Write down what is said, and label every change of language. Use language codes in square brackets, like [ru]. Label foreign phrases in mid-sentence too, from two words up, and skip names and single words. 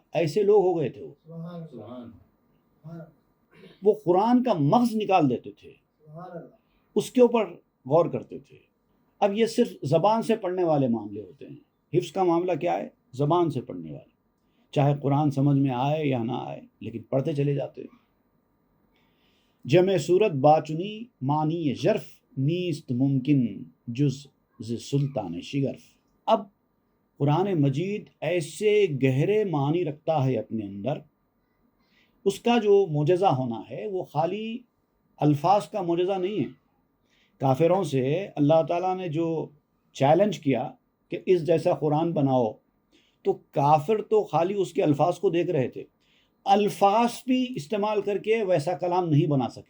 [ur] ایسے لوگ ہو گئے تھے وہ قرآن کا مغز نکال دیتے تھے، اس کے اوپر غور کرتے تھے۔ اب یہ صرف زبان سے پڑھنے والے معاملے ہوتے ہیں۔ حفظ کا معاملہ کیا ہے؟ زبان سے پڑھنے والے، چاہے قرآن سمجھ میں آئے یا نہ آئے، لیکن پڑھتے چلے جاتے ہیں۔ [fa] جمع صورت باچنی معنی ژرف، نیست ممکن جز ز سلطان شگرف۔ [ur] اب قرآن مجید ایسے گہرے معنی رکھتا ہے اپنے اندر، اس کا جو معجزہ ہونا ہے وہ خالی الفاظ کا معجزہ نہیں ہے۔ کافروں سے اللہ تعالیٰ نے جو چیلنج کیا کہ اس جیسا قرآن بناؤ، تو کافر تو خالی اس کے الفاظ کو دیکھ رہے تھے، الفاظ بھی استعمال کر کے ویسا کلام نہیں بنا سکے۔